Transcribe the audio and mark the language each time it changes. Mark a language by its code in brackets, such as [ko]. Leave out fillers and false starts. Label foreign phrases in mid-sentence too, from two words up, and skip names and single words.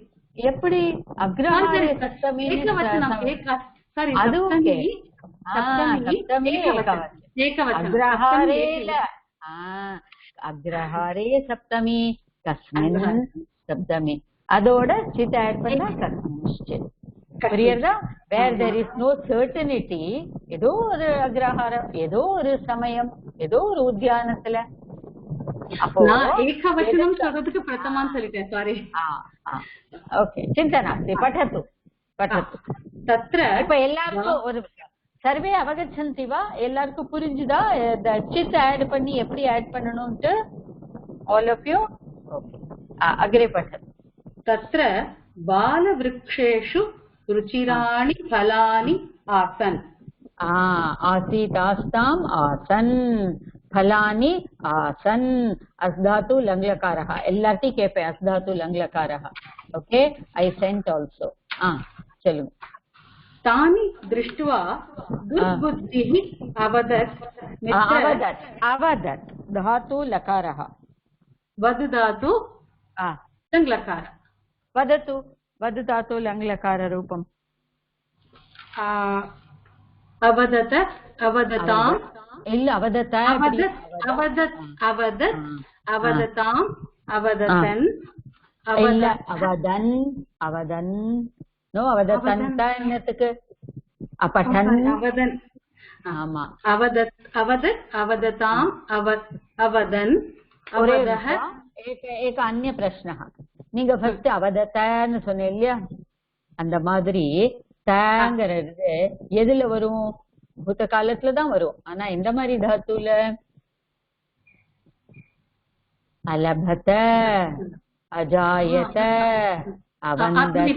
[ta] எப்படி [sa] अग्रहारे सप्तमी, [ta] அதுவும் [sa] अग्रहारे सप्तमी, कस्मिन् सप्तमी, [ta] அதோட சித் ஆட் பண்ணா கஸ்மின்ச்சித். புரியுறதா? [en] where there is no certainty, [ta] ஏதோ ஒரு அக்ரஹாரம், ஏதோ ஒரு சமயம், ஏதோ ஒரு உத்தியானத்துல. அப்போ ஏகவசனம் சொல்றதுக்கு பிரதமான்னு சொல்லிட்டேன், சாரி. [sa] ஓகே, चिन्ता नास्ति। पठतु पठतु. தத்ர [ta] இப்ப எல்லாருக்கும் ஒரு [sa] सर्वे अवगच्छन्ति [ta] வா, எல்லாருக்கும் புரிஞ்சுதா சித் ஆட் பண்ணி எப்படி ஆட் பண்ணணும்ட்டு? [en] all of you okay. [sa] अग्रे पठतु. तत्र बालवृक्षेषु रुचिराणि फलानि आसन्. आसीत् आस्ताम् आसन्, फलानि आसन, अस्धातु लंग्लकारः. [ta] எல்லார்ட்டி கேப்பே [sa] अस्धातु लंग्लकारः. [en] ओके, I sent also. [hi] चलो. [sa] तानि दृष्ट्वा दुर्बुद्धिः अवदत्. अवदत्, अवदत् धातु लकारः. वद धातु लंग्लकार. वदतु, वद धातु लंग्लकार रूपम्. अवदत, अवदताम्, [ta] இல்ல அவதத், [sa] अवदत्, अवदत्, अवदताम्, अवदतन्, இல்ல अवदन्, अवदन्. [ta] நோ, அவததன்ட என்னத்துக்கு? அப்படன், அவதன். ஆமா, [sa] अवदत्, अवदत्, अवदताम्, अवदन्, अवदः. एक अन्य प्रश्न. [ta] நீங்க ஃபர்ஸ்ட் அவதத்தன்னு சொன்னீங்க இல்லையா, அந்த மாதிரி தாங்கிறது எதுல வரும்? பூத காலத்துல தான் வரும். ஆனா எந்த மாதிரி தாத்துல? [sa] अलभत, अजायत, अवन्दत,